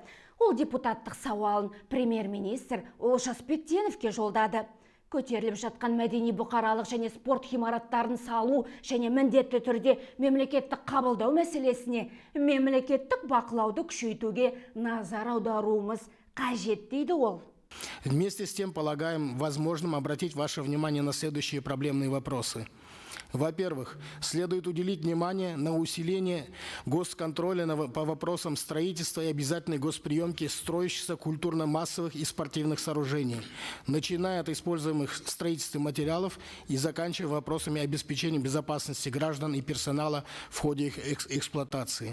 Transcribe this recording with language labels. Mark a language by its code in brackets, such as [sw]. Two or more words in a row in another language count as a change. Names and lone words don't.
[kk] Ол депутаттық сауалын премьер-министр Олжас Бектеновке жолдады. Көтеріліп жатқан мәдени бұқаралық және спорт ғимараттарын салу және міндетті түрде мемлекеттік қабылдау мәселесіне мемлекеттік бақылауды күшейтуге назар аударуымыз қажет дейді ол. [ru] Вместе с тем полагаем возможным обратить ваше внимание на следующие проблемные вопросы. Во-первых, следует уделить внимание на усиление госконтроля по вопросам строительства и обязательной госприемки строящихся культурно-массовых и спортивных сооружений, начиная от используемых в строительстве материалов и заканчивая вопросами обеспечения безопасности граждан и персонала в ходе их эксплуатации.